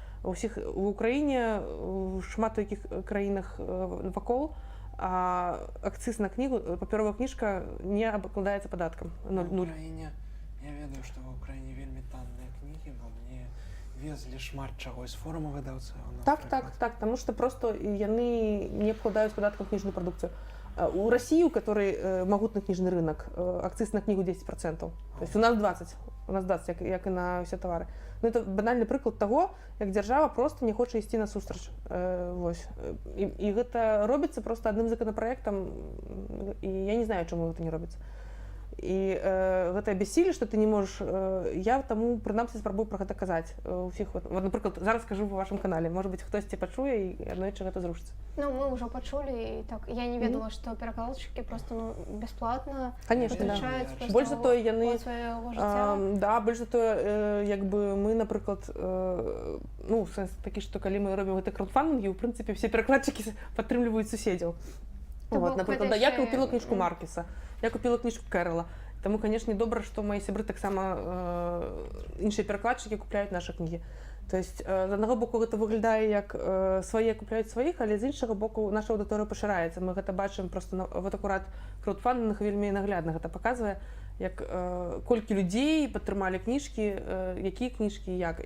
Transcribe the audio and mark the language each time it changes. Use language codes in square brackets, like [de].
[be] У Украіне, шмат у якіх краінах вакол, акцыз на кнігу, папяровая кніжка не абкладаецца падаткам. Я ведаю, што ва ўкраіне вельмі танныя кнігі, бо мне везлі шмат чаго з форума выдаўцаў. Так, таму што просто яны не абкладаюць падаткам кніжную прадукцыю. [ru] У России, у которой могутный книжный рынок, акциз на книгу 10%. То есть у нас 20, як і на все товары. [be] Ну, это банальны прыклад таго, як дзяржава просто не хоча ісці насустрач. І гэта робіцца просто адным законапраектам, і я не знаю, чаму гэта не робіцца. І гэта бяссілле, што ты не можаш, я таму прынамсі спрабую пра гэта казаць усіх. Вот, напрыклад, зараз скажу па вашым канале, можа быць, хтосьці пачуе і аднойчы гэта зрушыцца. Ну, мы ўжо пачулі, і так, я не ведала, што перакладчыкі просто, бясплатна вытрачаюць больш за тое, яны свайго жыцця. Да, больш за тое, як бы мы, напрыклад, ну, сэнс такі, што калі мы робім гэты краудфандингі, у прынцыпе, все перакладчыкі падтрымліваюць суседзяў. [ru] Вот, напрыклад, да, я купила книжку Маркеса, я купила книжку Кэрола. [be] Таму, канешне, добра, што мои сябры таксама іншыя перакладчыкі купляюць нашы кнігі. То есть, з аднаго боку, гэта выглядае як свае купляюць сваіх, але з іншага боку, наша аўдыторыя пашыраецца. Мы гэта бачым просто вот акурат краудфандинг вельмі наглядна гэта паказвае, як колькі людзей падтрымалі кніжкі, якія кніжкі, як.